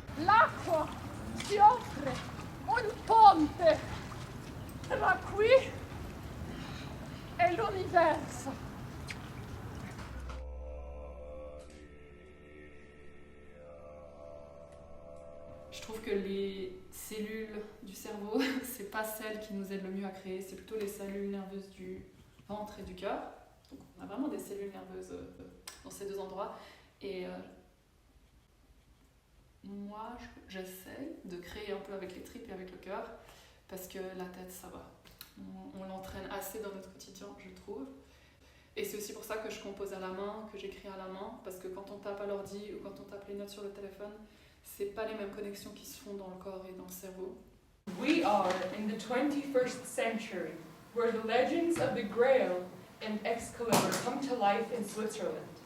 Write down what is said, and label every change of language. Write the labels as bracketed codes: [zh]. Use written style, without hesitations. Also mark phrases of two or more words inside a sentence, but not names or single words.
[it] L'acqua ti offre un ponte tra qui e l'universo. [fr] Je trouve que les cellules du cerveau, c'est pas celles qui nous aident le mieux à créer, c'est plutôt les cellules nerveuses du ventre et du cœur. Donc on a vraiment des cellules nerveuses dans ces deux endroits. Et moi, j'essaie de créer un peu avec les tripes et avec le cœur, parce que la tête, ça va. On l'entraîne assez dans notre quotidien, je trouve. Et c'est aussi pour ça que je compose à la main, que j'écris à la main, parce que quand on tape à l'ordi ou quand on tape les notes sur le téléphone, c'est pas les mêmes connexions qui se font dans le corps et dans le cerveau. [en] We are in the 21st century, where the legends of the Grail and Excalibur come to life in Switzerland.